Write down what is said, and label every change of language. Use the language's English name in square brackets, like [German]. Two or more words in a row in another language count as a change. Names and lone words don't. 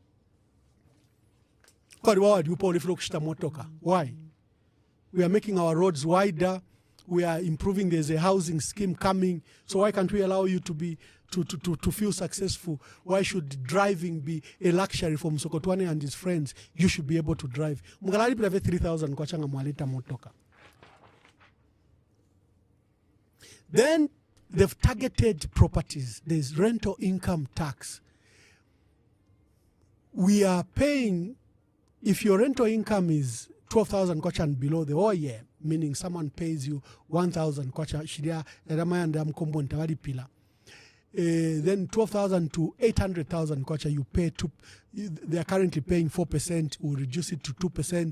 [English] Why? We are making our roads wider. We are improving. There's a housing scheme coming. So why can't we allow you to feel successful? Why should driving be a luxury for Msokotwane and his friends? You should be able to drive. [Bemba] 3,000 kwacha mwaleta motoka. [English] Then they've targeted properties. There's rental income tax. We are paying, if your rental income is 12,000 kwacha and below the whole year, meaning someone pays you 1,000 kwacha, then 12,000 to 800,000 kwacha you pay they are currently paying 4%, we'll reduce it to 2%.